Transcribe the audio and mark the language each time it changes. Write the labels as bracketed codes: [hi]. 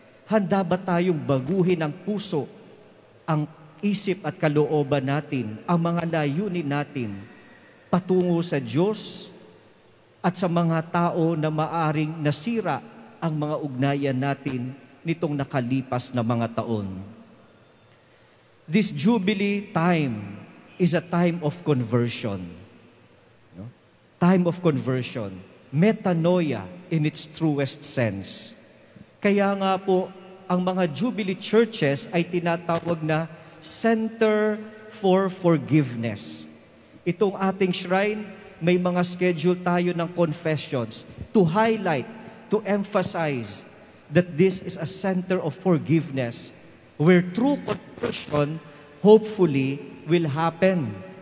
[tl] Handa ba tayong baguhin ang puso, ang isip at kalooban natin, ang mga layunin natin, patungo sa Diyos at sa mga tao na maaring nasira ang mga ugnayan natin nitong nakalipas na mga taon? [en] This Jubilee time is a time of conversion. No? Time of conversion. Metanoia in its truest sense. [tl] Kaya nga po, ang mga Jubilee churches ay tinatawag na Center for Forgiveness. Itong ating shrine, may mga schedule tayo ng [en] confessions to highlight, to emphasize that this is a center of forgiveness where true conversion hopefully will happen.